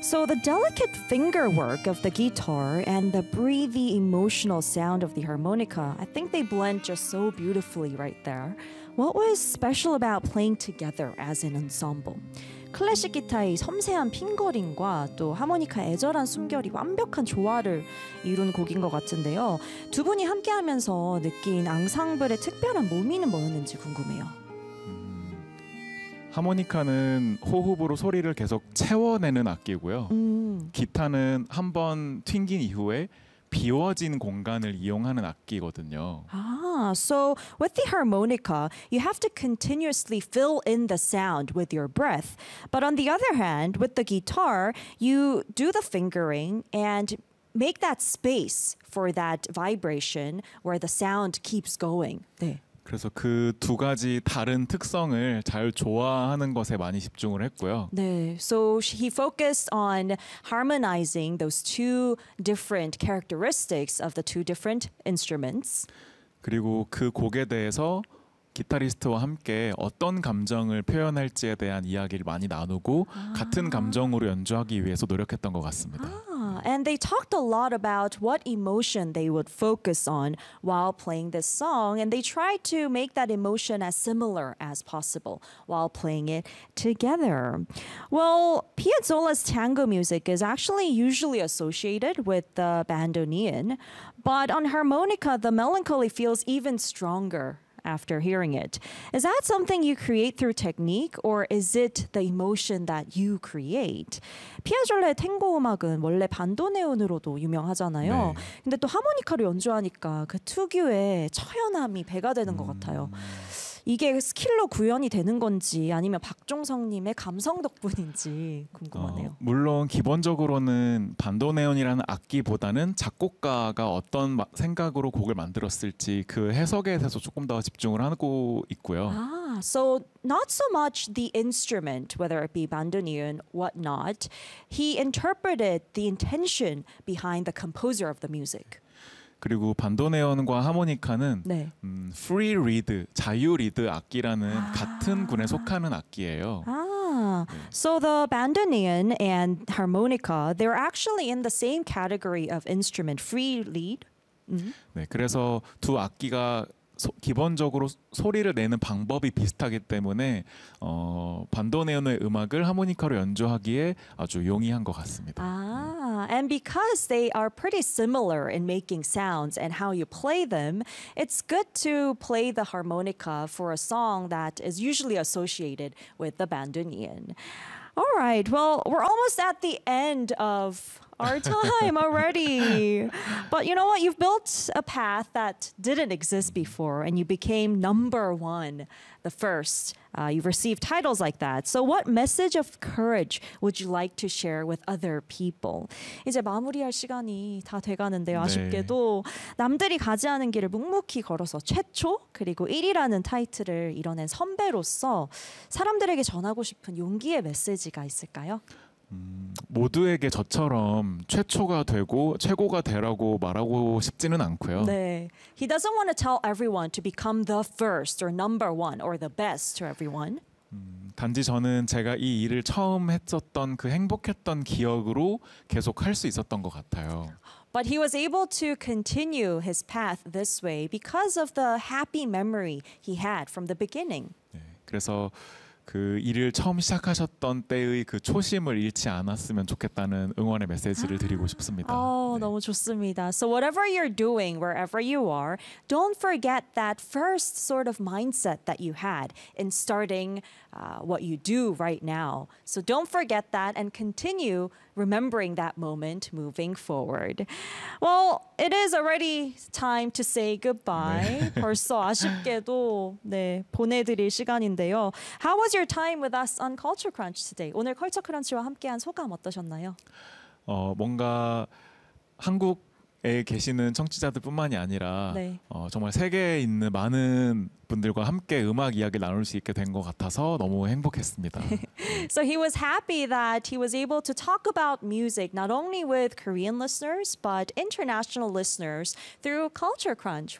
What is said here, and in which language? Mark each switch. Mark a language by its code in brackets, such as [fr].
[en] So the delicate finger work of the guitar and the breathy emotional sound of the harmonica, I think they blend just so beautifully right there. What was special about playing together as an ensemble? [ko] 클래식 기타의 섬세한 핑거링과 또 하모니카의 애절한 숨결이 완벽한 조화를 이룬 곡인 것 같은데요. 두 분이 함께하면서 느낀 앙상블의 특별한 모미는 뭐였는지 궁금해요. 하모니카는 호흡으로 소리를 계속 채워내는 악기고요. 기타는 한번 튕긴 이후에 비워진 공간을 이용하는 악기거든요. [en] So with the harmonica, you have to continuously fill in the sound with your breath. But on the other hand, with the guitar, you do the fingering and make that space for that vibration where the sound keeps going. [ko] 네. 그래서 그 두 가지 다른 특성을 잘 조화하는 것에 많이 집중을 했고요. [en] 네, so he focused on harmonizing those two different characteristics of the two different instruments. [ko] 그리고 그 곡에 대해서 기타리스트와 함께 어떤 감정을 표현할지에 대한 이야기를 많이 나누고 같은 감정으로 연주하기 위해서 노력했던 것 같습니다. [en] And they talked a lot about what emotion they would focus on while playing this song, and they tried to make that emotion as similar as possible while playing it together. Well, Piazzolla's tango music is actually usually associated with the bandoneon, but on harmonica, the melancholy feels even stronger after hearing it. Is that something you create through technique or is it the emotion that you create? [ko] 피아졸라의 탱고 음악은 원래 반도네온으로도 유명하잖아요. 네. 근데 또 하모니카를 연주하니까 그 특유의 처연함이 배가 되는 것 같아요. 이게 스킬로 구현이 되는 건지 아니면 박종성님의 감성 덕분인지 궁금하네요. 물론 기본적으로는 반도네온이라는 악기보다는 작곡가가 어떤 생각으로 곡을 만들었을지 그 해석에 대해서 조금 더 집중을 하고 있고요. [en] So not so much the instrument, whether it be bandoneon, whatnot. He interpreted the intention behind the composer of the music. [ko] 그리고 반도네온과 하모니카는 네. Free reed, 자유 리드 악기라는 같은 군에 속하는 악기예요. [en] So the bandoneon and harmonica, they're actually in the same category of instrument, free reed. Mm-hmm. [ko] 네, 그래서 두 악기가 기본적으로 소리를 내는 방법이 비슷하기 때문에 반도네온의 음악을 하모니카로 연주하기에 아주 용이한 것 같습니다. [en] And because they are pretty similar in making sounds and how you play them, it's good to play the harmonica for a song that is usually associated with the bandoneon. All right, well, we're almost at the end of our time already. But you know what? You've built a path that didn't exist before, and you became number one, the first. You've received titles like that. So what message of courage would you like to share with other people? [ko] 이제 마무리할 시간이 다 돼가는데요. 아쉽게도 남들이 가지 않은 길을 묵묵히 걸어서 최초 그리고 1위라는 타이틀을 이뤄낸 선배로서 사람들에게 전하고 싶은 용기의 메시지가 있을까요? 모두에게 저처럼 최초가 되고 최고가 되라고 말하고 싶지는 않고요. 네. [en] He doesn't want to tell everyone to become the first or number one or the best to everyone. [ko] 단지 저는 제가 이 일을 처음 했었던 그 행복했던 기억으로 계속 할 수 있었던 것 같아요. [en] But he was able to continue his path this way because of the happy memory he had from the beginning. [ko] 네. 그래서 그 일을 처음 시작하셨던 때의 그 초심을 잃지 않았으면 좋겠다는 응원의 메시지를 드리고 싶습니다. 너무 좋습니다. [en] So whatever you're doing, wherever you are, don't forget that first sort of mindset that you had in starting what you do right now. So don't forget that and continue remembering that moment moving forward. Well, it is already time to say goodbye. 네. [ko] 벌써 아쉽게도 네, 보내드릴 시간인데요. [en] How was your time with us on Culture Crunch today? [ko] 오늘 Culture Crunch와 함께한 소감 어떠셨나요? 뭔가 한국에 계시는 청취자들뿐만이 아니라 네. 정말 세계에 있는 많은 분들과 함께 음악 이야기 나눌 수 있게 된 것 같아서 너무 행복했습니다. [en] So he was happy that he was able to talk about music not only with Korean listeners but international listeners through Culture Crunch.